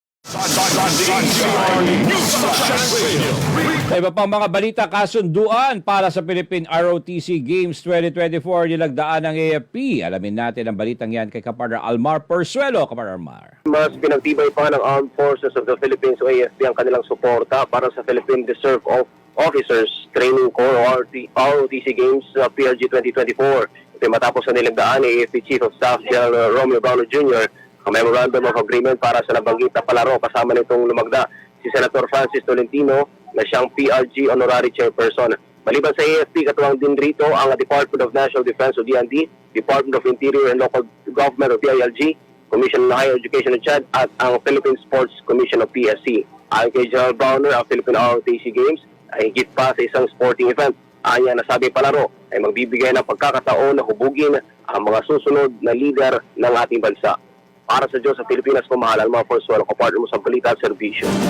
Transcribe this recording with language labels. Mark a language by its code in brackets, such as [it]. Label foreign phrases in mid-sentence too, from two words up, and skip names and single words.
[tl] Sa iba pang mga balita, kasunduan para sa Philippine ROTC Games 2024 nilagdaan ng AFP. Alamin natin ang balitang yan kay Kapartner Almar Persuelo. Kapartner Almar. Mas pinagtibay pa ng Armed Forces of the Philippines o AFP ang kanilang suporta para sa Philippine Reserve Officers Training Corps o ROTC Games PRG 2024. Ito matapos na nilagdaan ni AFP Chief of Staff General Romeo Browno Jr. ang Memorandum of Agreement para sa nabanggit na palaro. Kasama nitong lumagda si Senator Francis Tolentino na siyang PRG Honorary Chairperson. Maliban sa AFP, katuwang din rito ang Department of National Defense o DND, Department of Interior and Local Government o DILG, Commission on Higher Education of Chad at ang Philippine Sports Commission of PSC. Ayon kay General Browner, ang Philippine ROTC Games ay higit pa sa isang [en] sporting event. [tl] Anya na sabi palaro ay magbibigay ng pagkakataon na hubugin ang mga susunod na leader ng ating bansa. Para sa Diyos sa Pilipinas, kumahalan mga Persuelo, kapartner mo sa balita at serbisyo.